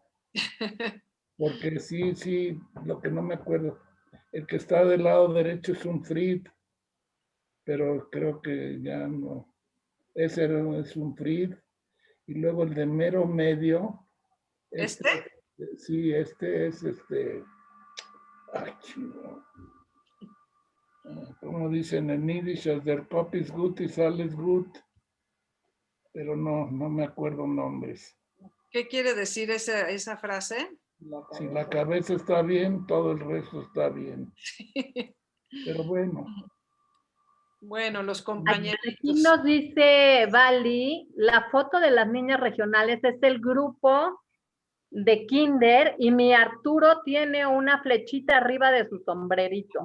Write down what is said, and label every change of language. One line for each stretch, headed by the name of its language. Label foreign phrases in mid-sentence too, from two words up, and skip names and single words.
Spanish: Porque sí, lo que no me acuerdo, el que está del lado derecho es un Fried, pero creo que ya no. Ese es un Fried. Y luego el de mero medio. Sí, este es Ay, chido. Como dicen en Yiddish,
German: der Kopf ist gut, ist alles gut.
Spanish: Pero no me acuerdo nombres. ¿Qué quiere decir esa frase? Si la cabeza está bien, todo el resto está bien. Pero bueno. Bueno, los compañeros. Aquí nos dice Vali, la foto de las niñas regionales es el grupo de kinder y mi Arturo tiene una flechita arriba de su sombrerito.